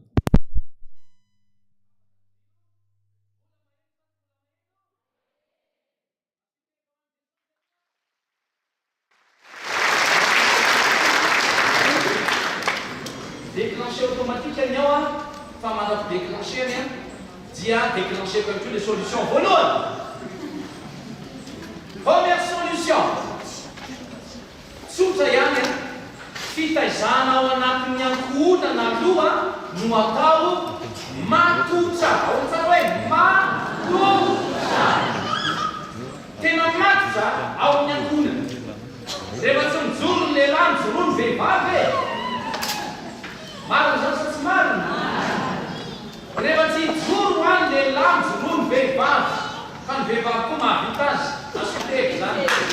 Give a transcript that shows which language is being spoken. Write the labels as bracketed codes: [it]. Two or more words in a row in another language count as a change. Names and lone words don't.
[fr] déclencher automatique [mg] any ao a fa manao déclencher any a dia [fr] déclencher comme toutes les solutions [mg] voalohany [fr] première solution [mg] tsotra ihany a fitaizana ao anatin'ny ankohonana aloha no atao matotra ao tsara hoe matotra tena matotra ao amin'ny ankohonana rehefa tsy mijoro ny lehilahy mijoro ny vehivavy e marina zany sa tsy marina rehefa tsy hijoro any lehilahy mijoro ny vehivavy fa ny vehivavy koa mahavita azy asoteko zany